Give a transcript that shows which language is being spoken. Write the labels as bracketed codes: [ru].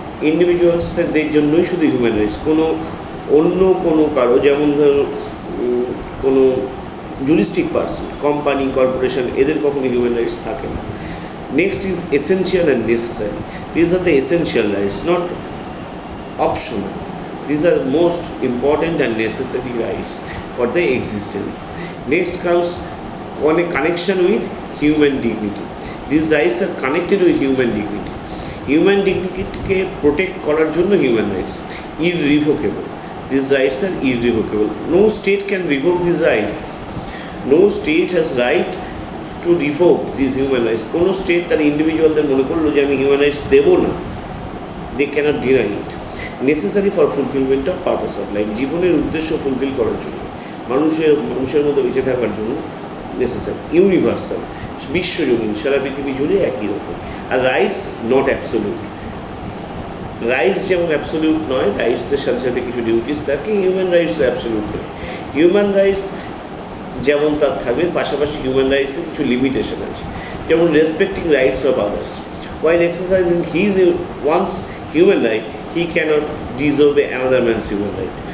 [bn] ইন্ডিভিজুয়ালসদের জন্যই শুধু human rights, অন্য কোনো কারো, যেমন ধরো কোনো জুরিস্টিক পার্সন, কোম্পানি, কর্পোরেশন, এদের কখনো হিউম্যান রাইটস থাকে না। [en] Next is essential and necessary. These are the essential rights, not optional. These are most important and necessary rights for the existence. Next comes connection with human dignity. These rights are connected with human dignity. Human dignity [bn] ke protect korar jonno [en] human rights irrevocable. These rights are irrevocable. No state can revoke these rights. No state has right to revoke these human rights. [bn] Kono state tar individualদের মনে করলো যে আমি human rights দেবো না, [en] they cannot deny it. Necessary for fulfilment of purpose of life, [bn] জীবনের উদ্দেশ্য fulfil করার জন্য, মানুষের মধ্যে বেঁচে থাকার জন্য নেসেসারি, ইউনিভার্সাল, বিশ্বজনীন, সারা পৃথিবী জুড়ে একই রকম। [en] আর rights not absolute. [bn] রাইটস যেমন অ্যাবসোলিউট নয়, রাইটসের সাথে সাথে কিছু ডিউটিস থাকে, হিউম্যান রাইটসও অ্যাবসোলিউট নয়। হিউম্যান রাইটস যেমন তার থাকবে, পাশাপাশি হিউম্যান রাইটসের কিছু লিমিটেশন আছে, যেমন [en] Respecting rights of others. While exercising his ones human right, he cannot disobey another man's human right.